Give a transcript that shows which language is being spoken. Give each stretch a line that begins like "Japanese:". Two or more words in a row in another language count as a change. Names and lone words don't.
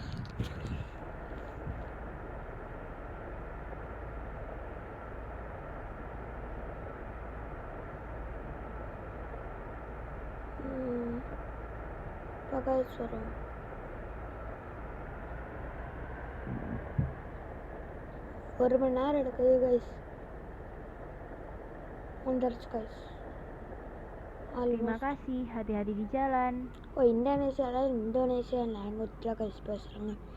Indonesian: Pakai suara.
Tamil: ஒரு மணி நேரம் எடுக்குது கைஸ். வந்துருச்சு கைஸ்.
Indonesian: Terima kasih, hati-hati di jalan.
English: Oh Indonesia language lah guys பேசுறாங்க.